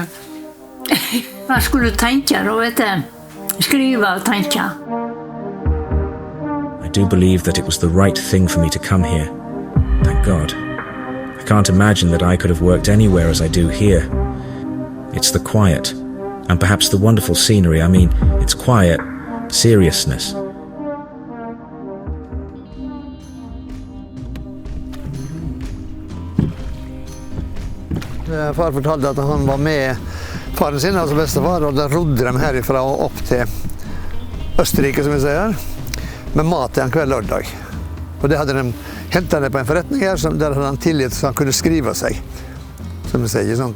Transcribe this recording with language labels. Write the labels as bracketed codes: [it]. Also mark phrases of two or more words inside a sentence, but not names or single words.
[no] Han skulle tenke, da, vet du. Skrive og tenke. [en] I do believe that it was the right thing for me to come here. Thank God. I can't imagine that I could have worked anywhere as I do here. It's the quiet, and perhaps the wonderful scenery. I mean, it's quiet seriousness. [no] Far fortalte at han var med faren sin, altså bestefar, og da rodde de herifra og opp til Østerrike, som vi sier, med mat til en kveld lørdag. Og det hadde de hentet ned på en forretning her, der hadde han tillit så han kunne skrive seg, som vi sier, ikke sant?